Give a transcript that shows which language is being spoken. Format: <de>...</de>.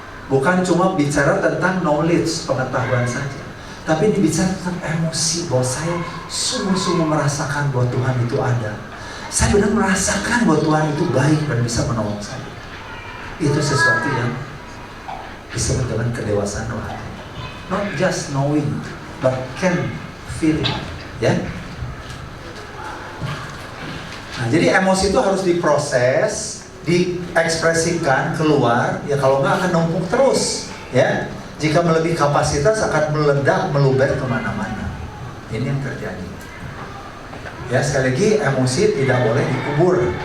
<id>Bukan cuma bicara tentang knowledge, pengetahuan saja. Tapi ini bicara tentang emosi, bahwa saya sungguh-sungguh merasakan bahwa Tuhan itu ada. Saya benar merasakan bahwa Tuhan itu baik dan bisa menolong saya. Itu sesuatu yang disebut dengan kedewasaan rohani.</id> <en>Not just knowing, but can feel it.</en> <id>Ya. Nah, jadi emosi itu harus diproses, diekspresikan keluar, ya kalau nggak akan numpuk terus, ya. Jika melebihi kapasitas akan meledak, meluber kemana-mana. Ini yang terjadi. Ya sekali lagi, emosi tidak boleh dikubur.</id>